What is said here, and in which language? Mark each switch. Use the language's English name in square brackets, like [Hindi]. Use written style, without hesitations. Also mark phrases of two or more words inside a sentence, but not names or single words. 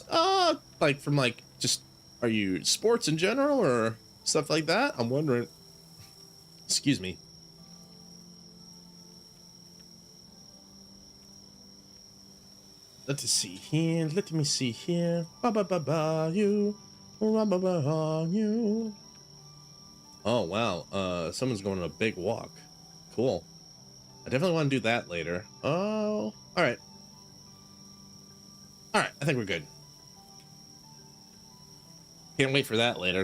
[English] Like from just, are you sports in general or stuff like that? I'm wondering. Excuse me. Let us see here. Let me see here. Ba ba ba ba you. Ba ba ba you. Oh wow. Someone's going on a big walk. Cool. I definitely want to do that later. Oh, all right. All right, I think we're good. Can't wait for that later.